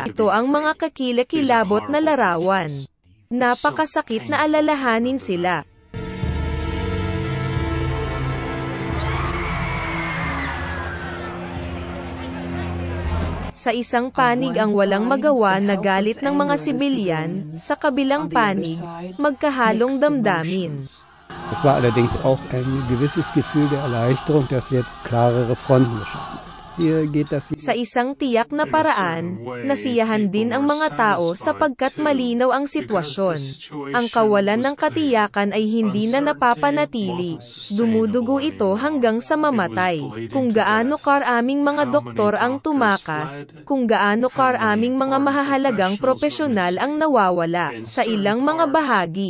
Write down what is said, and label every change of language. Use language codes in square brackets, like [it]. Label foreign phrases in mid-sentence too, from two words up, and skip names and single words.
[tl] Ito ang mga kakilakilabot na larawan. Napakasakit na alalahanin sila. Sa isang panig ang walang magawa na galit ng mga sibilyan, sa kabilang panig, magkahalong damdamin. [de] Es war allerdings auch ein gewisses Gefühl der Erleichterung, dass jetzt klarere Fronten geschaffen sind. [tl] Sa isang tiyak na paraan, nasiyahan din ang mga tao sapagkat malinaw ang sitwasyon. Ang kawalan ng katiyakan ay hindi na napapanatili. Dumudugo ito hanggang sa mamatay. Kung gaano karaming mga doktor ang tumakas, kung gaano karaming mga mahahalagang propesyonal ang nawawala sa ilang mga bahagi.